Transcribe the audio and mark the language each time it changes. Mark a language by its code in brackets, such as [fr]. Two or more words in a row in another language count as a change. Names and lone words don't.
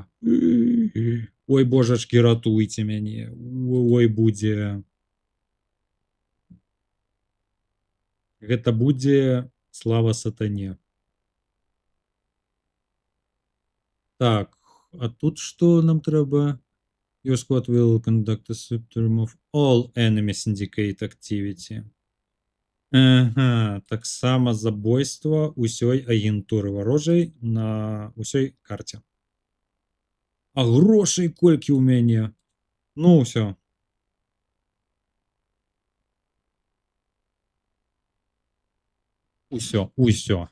[be] Ой, божачкі, ратуйце мяне. Ой, будзе. Гэта будзе слава сатане. Так, а тут што нам трэба? [en] Your squad will conduct a sweep to remove all enemy syndicate activity. [be] Ага, таксама забойства ўсёй агентуры варожай на ўсёй карце. А грошай колькі ў мяне? Ну, ўсё. Усё.